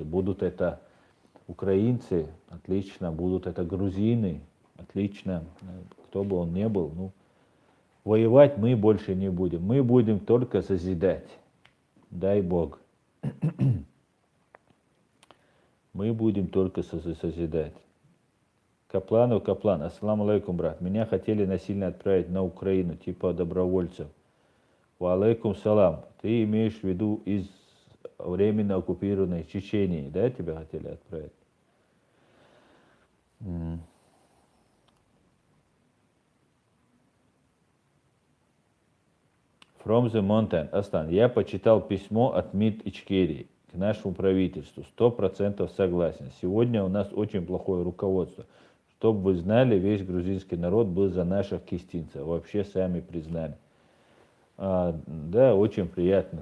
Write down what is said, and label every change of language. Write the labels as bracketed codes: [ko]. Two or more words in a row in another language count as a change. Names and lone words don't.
[ru] Будут это украинцы, отлично, будут это грузины, отлично, кто бы он ни был, ну, воевать мы больше не будем, мы будем только созидать, дай Бог. Мы будем только созидать. Каплан, [ar] السلام عليكم, [ru] брат. Меня хотели насильно отправить на Украину, типа добровольцев. [ar] وعليكم سلام. [ru] Ты имеешь в виду из временно оккупированной Чечении, да, тебя хотели отправить? [en] From the mountain, [ru] Астан. Я почитал письмо от МИД Ичкерии к нашему правительству. 100% согласен. Сегодня у нас очень плохое руководство. Чтобы вы знали, весь грузинский народ был за наших кистинцев. Вообще сами признали. Да, очень приятно.